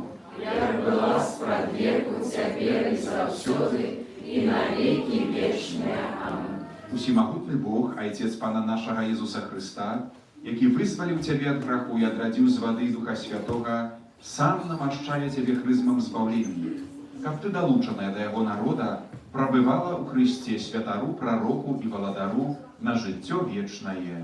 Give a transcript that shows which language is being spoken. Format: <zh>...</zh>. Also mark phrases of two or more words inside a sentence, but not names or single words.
<be>як была спрадвеку, цяпер і заўсёды, і</be> <ru>на веки вечные.</ru> <be>Аминь. Усемагутны Бог, Отец Пана нашага Езуса Христа, які вызваліў Цябе ад граху і адрадзіў з вады і Духа Святога, сам намашчае Цябе хрызмам збаўлення, каб Ты, далучаная да Яго народа, прабывала ў Христе святару, прароку і валадару на жыццё вечнае.</be>